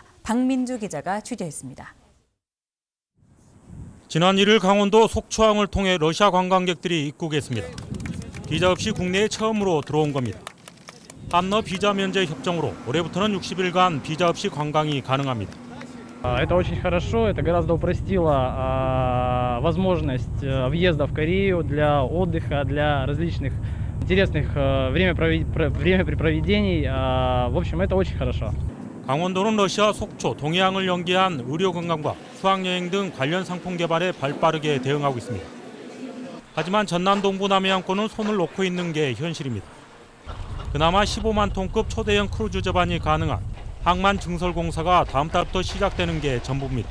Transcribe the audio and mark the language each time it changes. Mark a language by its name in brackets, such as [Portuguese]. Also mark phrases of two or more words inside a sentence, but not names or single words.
[Korean] 박민주 기자가 취재했습니다. 지난 1일 강원도 속초항을 통해 러시아 관광객들이 입국했습니다. 비자 없이 국내에 처음으로 들어온 겁니다. 한너 비자 면제 협정으로 올해부터는 60일간 비자 없이 관광이 가능합니다. [Russian] Это очень хорошо, это гораздо упростило возможность въезда в Корею для отдыха, для различных интересных времяпрепроведений. В общем, это очень хорошо. [Korean] 강원도는 러시아 속초, 동해항을 연계한 의료관광과 수학여행 등 관련 상품 개발에 발빠르게 대응하고 있습니다. 하지만 전남 동부 남해안권은 손을 놓고 있는 게 현실입니다. 그나마 15만 톤급 초대형 크루즈 접안이 가능한 항만 증설 공사가 다음 달부터 시작되는 게 전부입니다.